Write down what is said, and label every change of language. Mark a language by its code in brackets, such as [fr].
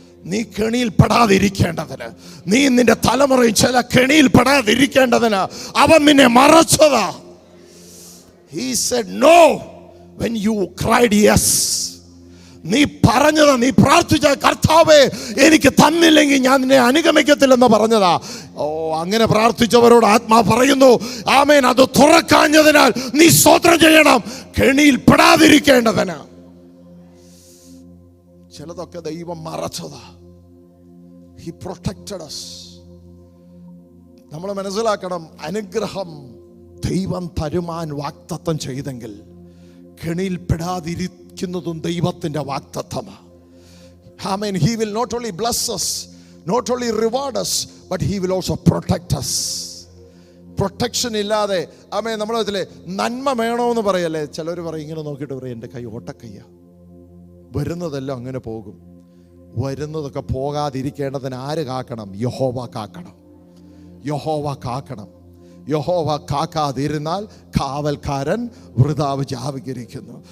[ml] നീ കെണിയിൽ പെടാതിരിക്കേണ്ടതിന്, നീ നിന്റെ തലമുറയിൽ ചില കെണിയിൽ പെടാതിരിക്കേണ്ടതിന് അവൻ നിന്നെ മറച്ചതാ. [en] He said no when you cried yes. [ml] നീ പറഞ്ഞതാ, നീ പ്രാർത്ഥിച്ച കർത്താവേ എനിക്ക് തന്നില്ലെങ്കിൽ ഞാൻ നിന്നെ അനുഗമിക്കത്തില്ലെന്ന് പറഞ്ഞതാ. ഓ, അങ്ങനെ പ്രാർത്ഥിച്ചവരോട് ആത്മാ പറയുന്നു, ആമേൻ, അത് തുറക്കാഞ്ഞതിനാൽ നീ സ്തോത്രം ചെയ്യണം, കെണിയിൽ പെടാതിരിക്കേണ്ടതിന്. ചിലതൊക്കെ ദൈവം മറച്ചതാ. [en] He protected us. [ml] നമ്മൾ മനസ്സിലാക്കണം, അനുഗ്രഹം ദൈവം തരുമാൻ വാഗ്ദത്തം ചെയ്തെങ്കിൽ കെണിയിൽ പെടാതിരിക്കുന്നതും ദൈവത്തിന്റെ വാഗ്ദത്തമാണ്. [en] Amen. He will not only bless us, not only reward us, but he will also protect us. [ml] Protection ഇല്ലാതെ, ആമേ, നമ്മൾ ഇതിലെ നന്മ വേണമെന്ന് പറയല്ലേ. ചിലർ പറയും, ഇങ്ങനെ നോക്കിയിട്ട് പറയും, എൻ്റെ കൈ ഓട്ടക്കയ്യ, വരുന്നതെല്ലാം അങ്ങനെ പോകും. വരുന്നതൊക്കെ പോകാതിരിക്കേണ്ടതിന് ആര് കാക്കണം? യഹോവ കാക്കണം. യഹോവ കാക്കണം. യഹോവ കാക്കാതിരുന്നാൽ കാവൽക്കാരൻ വൃഥാവ് ജാഗരിക്കുന്നു.